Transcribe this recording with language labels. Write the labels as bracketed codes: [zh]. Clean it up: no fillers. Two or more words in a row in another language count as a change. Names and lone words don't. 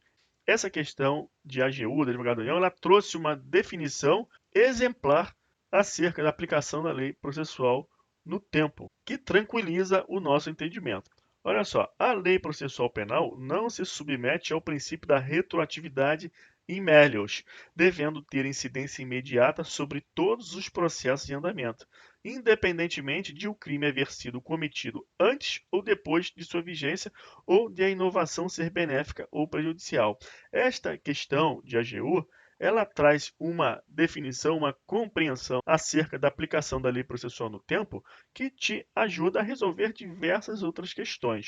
[pt] Essa questão de AGU, da Advogado União, ela trouxe uma definição exemplar acerca da aplicação da lei processual no tempo, que tranquiliza o nosso entendimento. Olha só, a lei processual penal não se submete ao princípio da retroatividade [la] in melius, [pt] devendo ter incidência imediata sobre todos os processos em andamento, independentemente de o crime haver sido cometido antes ou depois de sua vigência ou de a inovação ser benéfica ou prejudicial. Esta questão de AGU, ela traz uma definição, uma compreensão acerca da aplicação da lei processual no tempo que te ajuda a resolver diversas outras questões.